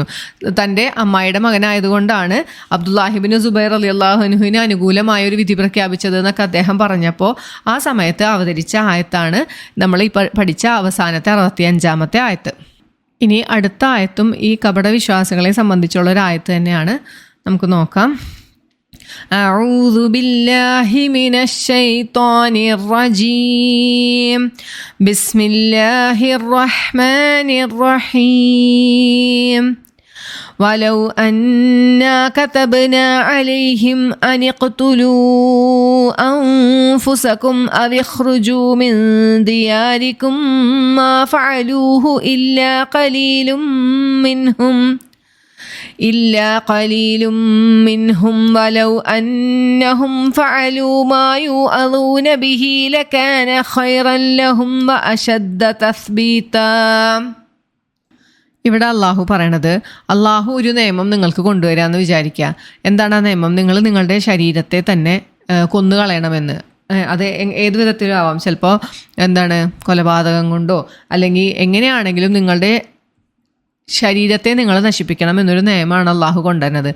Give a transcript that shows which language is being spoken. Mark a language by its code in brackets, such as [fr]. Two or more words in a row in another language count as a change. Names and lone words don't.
[ml] തൻ്റെ അമ്മായിയുടെ മകനായതുകൊണ്ടാണ് അബ്ദുല്ലാഹി ഇബ്നു സുബൈർ റളിയല്ലാഹു അൻഹുവിന് അനുകൂലമായ ഒരു വിധി പ്രഖ്യാപിച്ചത് എന്നൊക്കെ അദ്ദേഹം പറഞ്ഞപ്പോൾ ആ സമയത്ത് അവതരിച്ച ആയത്താണ് നമ്മൾ ഈ പഠിച്ച അവസാനത്തെ 65-ാമത്തെ ആയത്ത്. ഇനി അടുത്ത ആയത്തും ഈ കപട വിശ്വാസികളെ സംബന്ധിച്ചുള്ള ഒരു ആയത്ത് തന്നെയാണ്. നമുക്ക് നോക്കാം. [ar] أعوذ بالله من الشيطان الرجيم بسم الله الرحمن الرحيم ولو أنا كتبنا عليهم أن اقتلوا أنفسكم أو اخرجوا من دياركم ما فعلوه إلا قليل منهم ولو أنهم فعلوا ما يوعظون به لكان خيرا لهم وأشد تثبيتا. [ml] ഇവിടെ അള്ളാഹു പറയണത്, അള്ളാഹു ഒരു നിയമം നിങ്ങൾക്ക് കൊണ്ടുവരാമെന്ന് വിചാരിക്കുക. എന്താണ് ആ നിയമം? നിങ്ങൾ നിങ്ങളുടെ ശരീരത്തെ തന്നെ കൊന്നുകളയണമെന്ന്. അത് ഏത് വിധത്തിലും ആവാം. ചിലപ്പോൾ കൊലപാതകം കൊണ്ടോ അല്ലെങ്കിൽ എങ്ങനെയാണെങ്കിലും നിങ്ങളുടെ ശരീരത്തെ നിങ്ങൾ നശിപ്പിക്കണം എന്നൊരു നിയമമാണ് അള്ളാഹു കൊണ്ടുവരുന്നത്.